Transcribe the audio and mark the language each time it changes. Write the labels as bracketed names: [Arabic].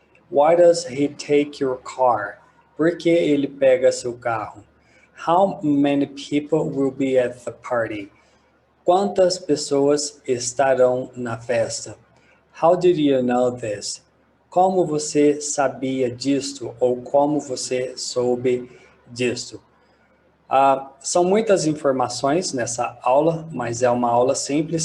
[English] Why does he take your car? [Portuguese] Por que ele pega seu carro? [English] How many people will be at the party? [Portuguese] Quantas pessoas estarão na festa? [English] How did you know this? [Portuguese] Como você sabia disto? Ou como você soube disto? São muitas informações nessa aula, mas é uma aula simples.